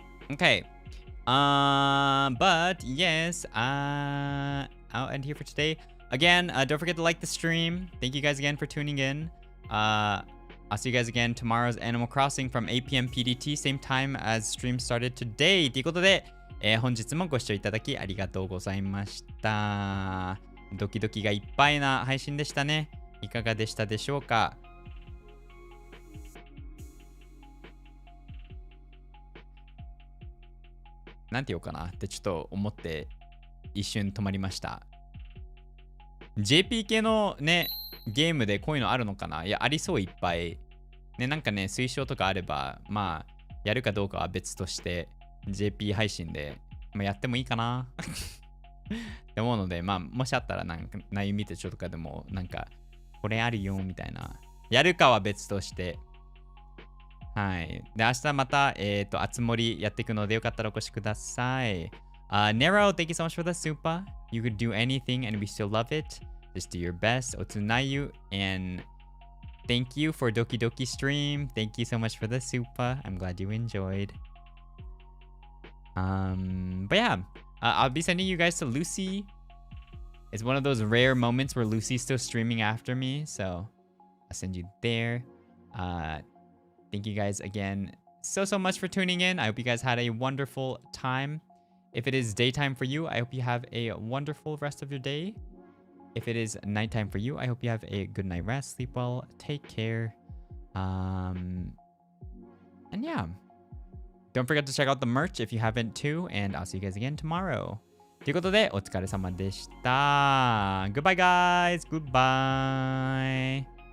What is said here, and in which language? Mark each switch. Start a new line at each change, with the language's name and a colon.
English: Okay. But yes, I'll end here for today. Again, don't forget to like the stream. Thank you guys again for tuning in. I'll see you guys again tomorrow's Animal Crossing from 8 p.m. PDT, same time as stream started today.
Japanese: ということで、本日もご視聴いただきありがとうございました。ドキドキがいっぱいな配信でしたね。いかがでしたでしょうか？なんて言おうかなってちょっと思って一瞬止まりました。 JP 系のね、ゲームでこういうのあるのかな？いや、ありそういっぱい。ね、なんかね、推奨とかあれば、まあ、やるかどうかは別として、JP 配信で、まあ、やってもいいかなって思うので、まあ、もしあったら、なんか、なゆみ手帳とかでも、なんか、これあるよ、みたいな。やるかは別として。はい。で、明日また、あつ森やっていくので、よかったらお越しください。
English: Nero, thank you so much for the super. You could do anything and we still love it. Just do your best. Otsunayu, and thank you for Doki Doki stream. Thank you so much for the super. I'm glad you enjoyed. But yeah, I'll be sending you guys to Lucy. It's one of those rare moments where Lucy's still streaming after me, so I'll send you there. Thank you guys again so much for tuning in. I hope you guys had a wonderful time. If it is daytime for you, I hope you have a wonderful rest of your day. If it is nighttime for you, I hope you have a good night rest. Sleep well. Take care. And yeah. Don't forget to check out the merch if you haven't too. And I'll see you guys again tomorrow.
Japanese: ということで、お疲れ様でした。
English: Goodbye, guys. Goodbye.